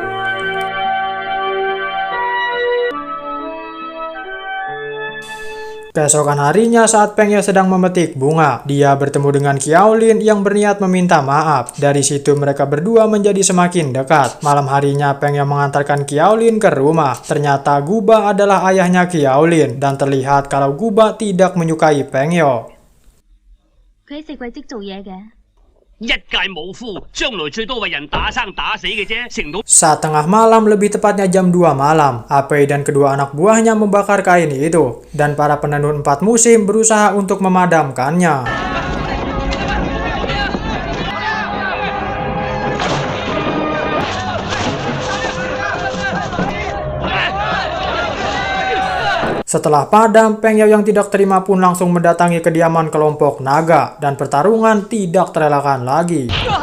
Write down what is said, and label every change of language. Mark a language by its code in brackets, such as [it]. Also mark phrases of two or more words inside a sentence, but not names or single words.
[id] Keesokan harinya saat Peng Yo sedang memetik bunga, dia bertemu dengan Qiaolin yang berniat meminta maaf. Dari situ mereka berdua menjadi semakin dekat. Malam harinya Peng Yo mengantarkan Qiaolin ke rumah. Ternyata Guba adalah ayahnya Qiaolin dan terlihat kalau Guba tidak menyukai Peng Yo. [yue] 佢喺四季職做嘢嘅。一介武夫，將來最多為人打生打死嘅啫，成到 [id] Saat tengah malam, lebih tepatnya jam 2 malam, Apei dan kedua anak buahnya membakar kain itu, dan para penenun 4 musim berusaha untuk memadamkannya. Setelah padam, Peng Yo yang tidak terima pun langsung mendatangi kediaman kelompok naga, dan pertarungan tidak terelakkan lagi.